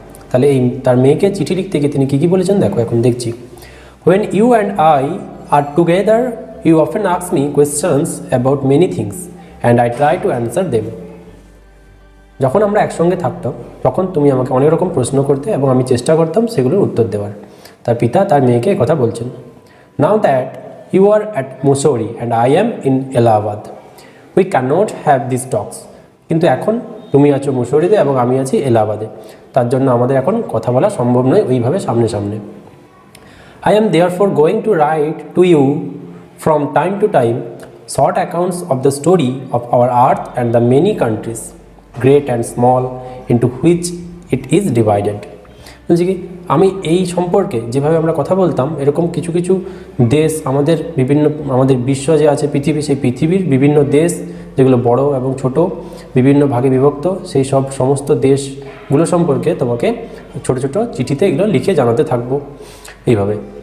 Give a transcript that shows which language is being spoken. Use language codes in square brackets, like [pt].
[bn] তাহলে এই তার মেয়েকে চিঠি লিখতে গিয়ে তিনি কী বলেছেন দেখো, এখন দেখছি। [en] When you and I are together, you often ask me questions about many things and I try to answer them. [bn] যখন আমরা একসঙ্গে থাকতাম তখন তুমি আমাকে অনেক রকম প্রশ্ন করতে এবং আমি চেষ্টা করতাম সেগুলোর উত্তর দেওয়ার। তার পিতা তার মেয়েকে কথা বলছেন। [en] Now that you are at Mussoorie and I am in Allahabad, we cannot have these talks. [bn] কিন্তু এখন তুমি আছো মুসৌরিতে এবং আমি আছি এলাহাবাদে, তার জন্য আমাদের এখন কথা বলা সম্ভব নয় ওইভাবে সামনে সামনে। [en] I am therefore going to write to you from time to time short accounts of the story of our earth and the many countries, great and small, into which it is divided. [bn] বলছি কি, আমি এই সম্পর্কে যেভাবে আমরা কথা বলতাম, এরকম কিছু কিছু দেশ, আমাদের বিশ্ব যে আছে পৃথিবী, সেই পৃথিবীর বিভিন্ন দেশ যেগুলো বড় এবং ছোট বিভিন্ন ভাগে বিভক্ত, সেই সব সমস্ত দেশগুলো সম্পর্কে তোমাকে ছোট ছোট চিঠিতে এগুলো লিখে জানাতে থাকবো এইভাবে।